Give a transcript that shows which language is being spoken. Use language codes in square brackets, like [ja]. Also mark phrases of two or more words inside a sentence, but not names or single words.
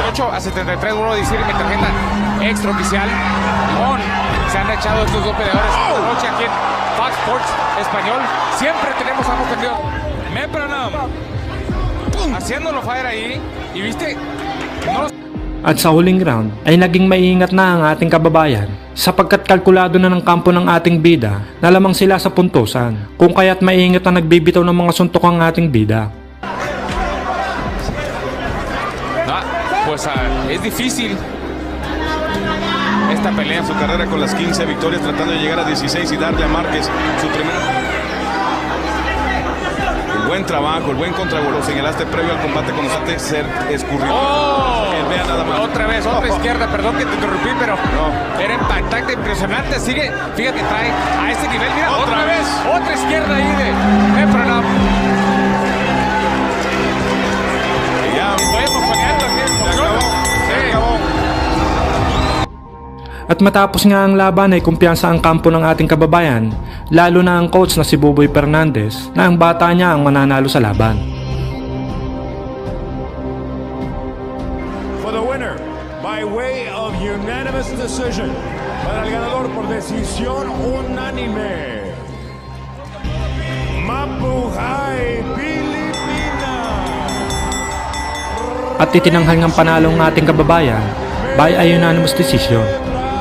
[es] 8 a 73, vuelvo a decir, mi tarjeta extraoficial. Se han echado estos dos peleadores esta noche aquí en Fox Sports Español. Siempre tenemos a ambos peleadores. Mepronam haciéndolo fire ahí. Y viste, no... [tl] At sa huling round ay naging maingat na ang ating kababayan sapagkat kalkulado na ng kampo ng ating bida na lamang sila sa puntusan kung kaya't maingat na nagbibitaw ng mga suntok ang ating bida. [es] Pues es difícil esta pelea. Su carrera con las 15 victorias, tratando de llegar a 16 y darle a Márquez su primera. El buen trabajo, el buen contragolpe. Lo señalaste previo al combate con Usate ser escurrido. Vea nada más. Otra vez, otra izquierda, perdón que te interrumpí, pero era impactante, impresionante. Sigue, fíjate, trae a ese nivel. Mira, otra vez, otra izquierda ahí de Mepronam. Estoy emocionando aquí. Se acabó. [tl] At matapos nga ang laban ay kumpiyansa ang kampo ng ating kababayan, lalo na ang coach na si Buboy Fernandez na ang bata niya ang mananalo sa laban. [en] For the winner, by way of unanimous decision, [es] para el ganador por decisión unánime, [tl] Mabuhay Pilipinas! At itinanghal ng panalo ng ating kababayan [en] by a unanimous decision.